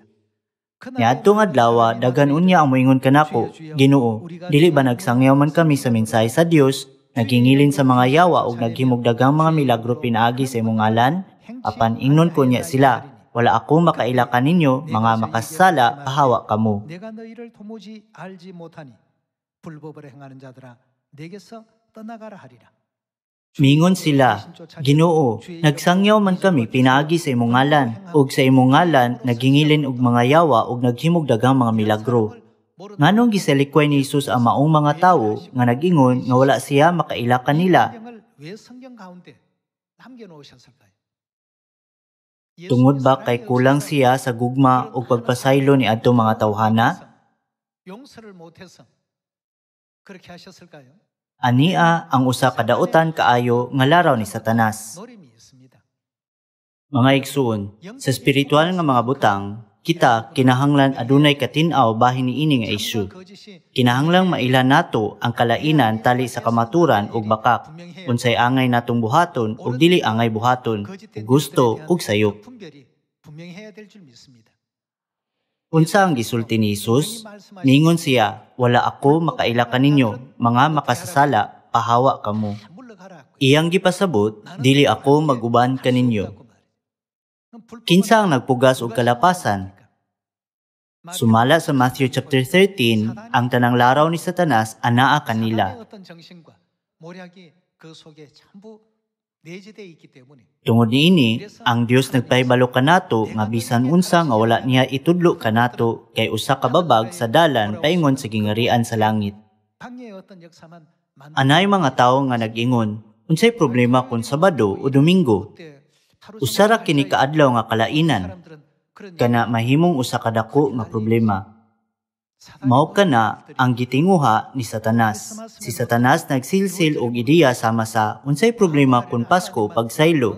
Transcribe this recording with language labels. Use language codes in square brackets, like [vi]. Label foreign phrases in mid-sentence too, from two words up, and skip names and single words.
[ceb] Niadtong adlaw, daghan unya ang moingon kanako, Ginoo, dili ba nagsangyaw man kami sa mensahe sa Dios, nagingilin sa mga yawa ug naghimog daghang mga milagro pinaagi sa imong ngalan? Apan ingnon ko niya sila, wala ako makailakan ninyo, mga makasala, pahawa kamo. [ko] 내가 너희를 도무지 알지 못하니 불법을 행하는 자들아 내게서 떠나가라 하리라. [ceb] Mingon sila, Ginoo, nagsangyaw man kami pinaagi sa imong ngalan, ug sa imong ngalan nagingilin og mga yawa ug naghimog daghang mga milagro. Nganong gisalikway ni Jesus ang maong mga tawo nga nagingon nga wala siya makailakan nila? [ko] 왜 성경 가운데 남겨놓으셨을까요? [ceb] Tungod ba kay kulang siya sa gugma ug pagpasaylo ni adto mga tawhana? [ko] 용서를 못해서 그렇게 하셨을까요? [ceb] Ania ang usa ka daotan kaayo nga laraw ni Satanas. [ko] 노림이 있습니다. [ceb] Mga igsuon, sa spiritual nga mga butang, kita kinahanglan adunay katin-aw bahin niini nga isyu. Kinahanglang mailan nato ang kalainan tali sa kamaturan ug bakak, unsay angay natong buhaton ug dili angay buhaton, ug gusto ug sayop. [ko] 분명해야 될 줄 믿습니다. [ceb] Unsa ang gisulti ni Jesus? Ningon siya, wala ako makailakan ninyo, mga makasasala, pahawa kamo. Iyang gipasabot, dili ako maguban kaninyo. Kinsa ang nagpugas og kalapasan? Sumala sa Matthew chapter 13, ang tanang laraw ni Satanas anaa kanila. [ko] 어떤 정신과 모략이 그 속에 전부 내재되어 있기 때문에 [ceb] Tungod niini, ang Dios nagpahibalo kanato nga bisan unsa nga wala niya itudlo kanato kay usa ka babag sa dalan paingon sa gingarian sa langit. [ko] 방해의 어떤 역사만 [ceb] Anay mga tawo nga nag-ingon, unsay problema kung Sabado o Domingo? Usara kini kaadlaw nga kalainan, kana mahimong usa ka dako nga problema. Mao kana ang gitinguha ni Satanas. Si Satanas nagsilsil og ideya sama sa unsay problema kung Pasko o pagsaylo.